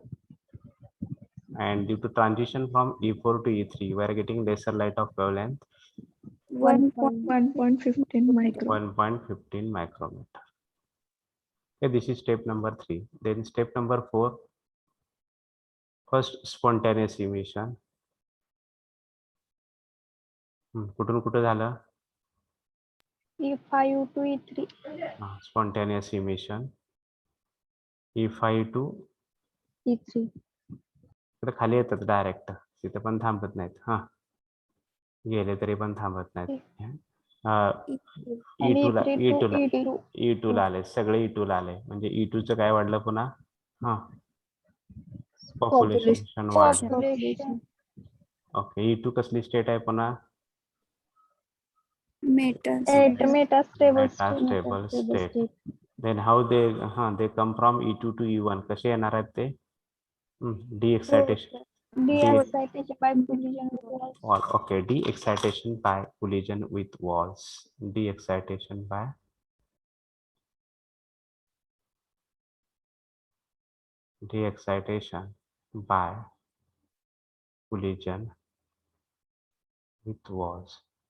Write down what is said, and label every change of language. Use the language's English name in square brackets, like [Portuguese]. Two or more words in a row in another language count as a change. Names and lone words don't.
[English] And due to transition from E4 to E3, we are getting lesser light of wavelength 1.15 micro. 1.15 micrometer. Okay, this is step number 3. Then step number 4. First, spontaneous emission. [Marathi] कुठून कुठे झालं? [English] E5 to E3. Spontaneous emission. E5 to E3. [Marathi] इकडे खाली येतात डायरेक्ट, तिथे पण थांबत नाहीत. गेले तरी पण थांबत नाहीत. E2 ला E2 ला आले, सगळे E2 ला आले. म्हणजे E2 चं काय वाढलं पुन्हा? पॉप्युलेशन वाढलं. [English] Population. [Marathi] ओके. E2 कसली स्टेट आहे पुन्हा? [English] Metastable Metastable state. Then how they come from E2 to E1? [Marathi] कसे येणार आहेत ते? [English] De-excitation. De-excitation by collision with walls. Okay, de-excitation by collision with walls. De-excitation by collision with walls.